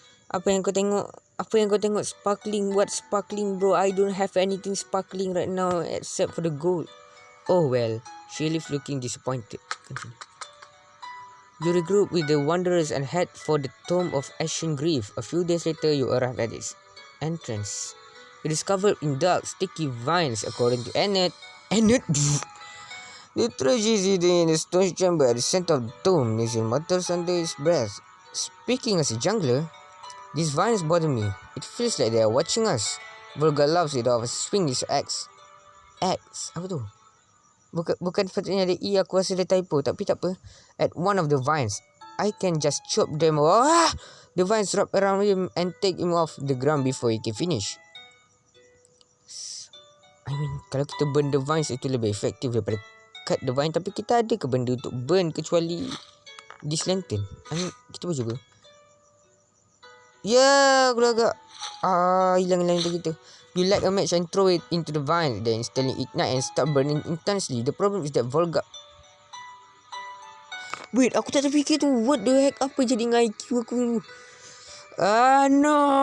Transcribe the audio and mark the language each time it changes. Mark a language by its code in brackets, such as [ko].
[ms] Apa yang kau tengok sparkling? [en] What sparkling, bro? I don't have anything sparkling right now except for the gold. Oh well. She leaves looking disappointed. Continue. You regroup with the wanderers and head for the tomb of ancient grief. A few days later, you arrive at its entrance. You discover in dark, sticky vines, according to Ayat. The treasure is hidden in the stone chamber at the center of the tomb. Nisil mutters under his breath. Speaking as a jungler, these vines bother me. It feels like they are watching us. Volga laughs it off, swing his axe. [ms] Axe? Apa tu? Bukan sepatutnya ada E, aku rasa dia typo. Tapi tak apa. [en] At one of the vines, I can just chop them. The vines wrap around him and take him off the ground before he can finish. [ms] Kalau kita [en] burn the vines, [ms] itu lebih efektif daripada [en] cut the vine. [ms] Tapi kita ada ke benda untuk burn kecuali [en] this lantern? [ms] Kita boleh cuba. Aku dah agak hilang lantern kita. [en] You light a match and throw it into the vine. Then instantly ignite and start burning intensely. The problem is that Volga... Wait, [ms] aku tak terfikir tu. [en] What the heck? [ms] Apa jadi dengan IQ aku? [en] No.